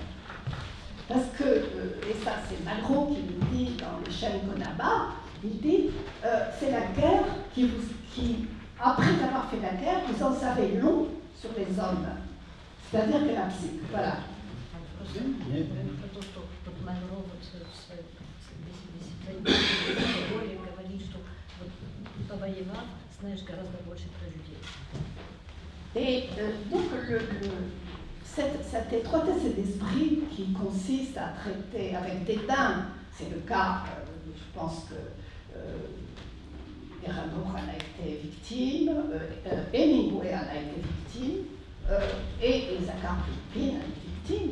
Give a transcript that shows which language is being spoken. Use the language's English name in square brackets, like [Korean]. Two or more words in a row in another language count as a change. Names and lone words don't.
[French] Parce que, et ça c'est Malraux qui le dit dans Les chaînes qu'on abat, il dit c'est la guerre qui après avoir fait la guerre, vous en savez long sur les hommes. C'est-à-dire que la psy, voilà. [Russian] Про то, что вот Монро вот в своей теории говорит, что вот повоевав, знаешь гораздо больше про людей. [French] Et donc, cette étroitesse d'esprit qui consiste à traiter avec dédain, c'est le cas, je pense que Erano en a été victime, Hemingway en a été victime, et Zakhar Pipin a été victime.